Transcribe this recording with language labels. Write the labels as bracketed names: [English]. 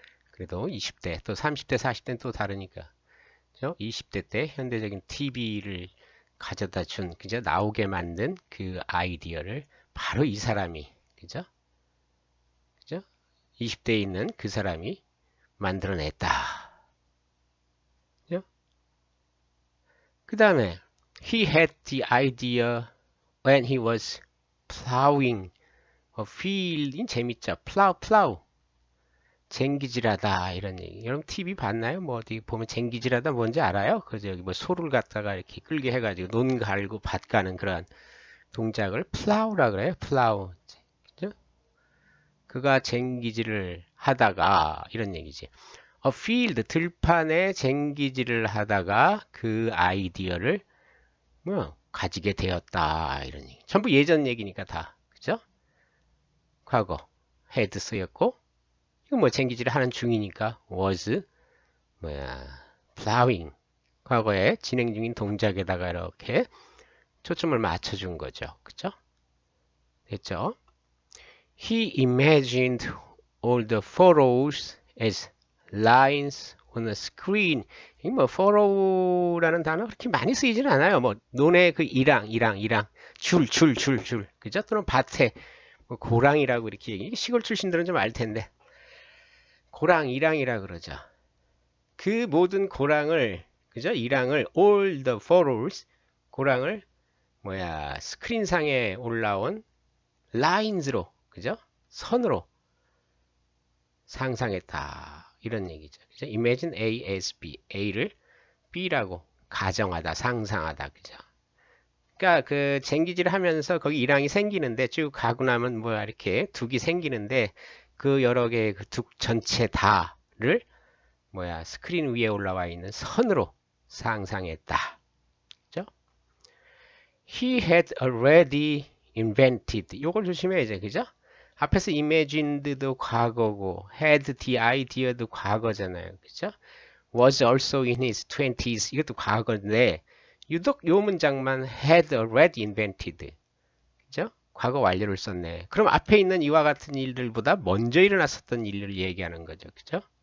[Korean] 그래도 20대, 또 30대, 40대는 또 다르니까. 그죠? 20대 때 현대적인 TV를 가져다 준, 그죠? 나오게 만든 그 아이디어를 바로 이 사람이, 그죠? 그죠? 20대에 있는 그 사람이 만들어냈다. 그죠? 그 다음에 [English] he had the idea when he was plowing a field. [Korean] 재밌죠? [English] plow. [Korean] 쟁기질하다 이런 얘기. 여러분 TV 봤나요? 뭐 어디 보면 쟁기질하다 뭔지 알아요? 그저 여기 뭐 소를 갖다가 이렇게 끌게 해가지고 논 갈고 밭 가는 그런 동작을 플라우라 그래요. 플라우. 그죠? 그가 쟁기질을 하다가 이런 얘기지. A field 들판에 쟁기질을 하다가 그 아이디어를 뭐 가지게 되었다 이런 얘기. 전부 예전 얘기니까 다 그죠? 과거 had 쓰였고 이거 뭐 쟁기질을 하는 중이니까 was 뭐야 plowing 과거에 진행 중인 동작에다가 이렇게 초점을 맞춰준 거죠. 그죠? 됐죠? [English] He imagined all the photos as lines on a screen. [Korean] 이 뭐 furrow라는 단어 그렇게 많이 쓰이지는 않아요. 뭐 논의 그 이랑 줄 그죠? 또는 밭에 뭐 고랑이라고 이렇게 얘기. 시골 출신들은 좀 알 텐데 고랑 이랑이라 그러죠. 그 모든 고랑을 그죠? 이랑을 [English] all the furrows [Korean] 고랑을 뭐야 스크린상에 올라온 lines로 그죠? 선으로 상상했다. 이런 얘기죠. 그죠? [English] Imagine A as B. [Korean] A를 B라고 가정하다, 상상하다. 그죠? 그러니까 그 쟁기질을 하면서 거기 일항이 생기는데 쭉 가고 나면 뭐야 이렇게 둑이 생기는데 그 여러 개의 그 둑 전체 다를 뭐야 스크린 위에 올라와 있는 선으로 상상했다. 그죠? [English] He had already invented. [Korean] 요걸 조심해야죠. 그죠? 앞에서 imagined도 과거고 had the idea도 과거잖아요. 그죠? [English] was also in his 20s [Korean] 이것도 과거인데 유독 요 문장만 [English] had already invented. [Korean] 그죠? 과거 완료를 썼네. 그럼 앞에 있는 이와 같은 일들보다 먼저 일어났었던 일을 얘기하는 거죠. 그죠?